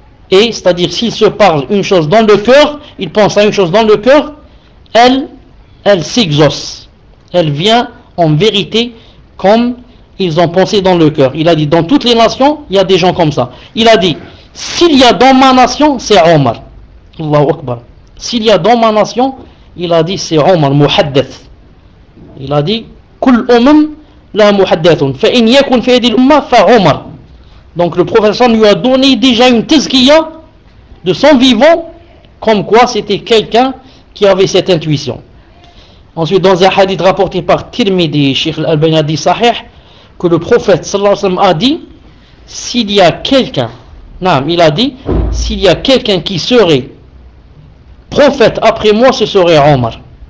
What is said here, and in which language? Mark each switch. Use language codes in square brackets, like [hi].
[fr] Et c'est-à-dire, s'ils se parlent une chose dans le cœur, ils pensent à une chose dans le cœur, elle s'exauce. Elle vient en vérité comme ils ont pensé dans le cœur. Il a dit, dans toutes les nations, il y a des gens comme ça. Il a dit, s'il y a dans ma nation, c'est Omar. Allahu Akbar. S'il y a dans ma nation, il a dit, c'est Omar, Muhaddath. Il a dit, [ar] كل أمم لا محدثون فإن يكون في هذه الأمة فعمر. [fr] Donc le professeur lui a donné déjà une tazkiya de son vivant, comme quoi c'était quelqu'un qui avait cette intuition. Ensuite, dans un hadith rapporté par Tirmidhi, Cheikh Al-Albani a dit sahih, que le prophète sallallahu alayhi wa sallam a dit, s'il y a quelqu'un, non, il a dit, s'il y a quelqu'un qui serait prophète après moi, ce serait Omar.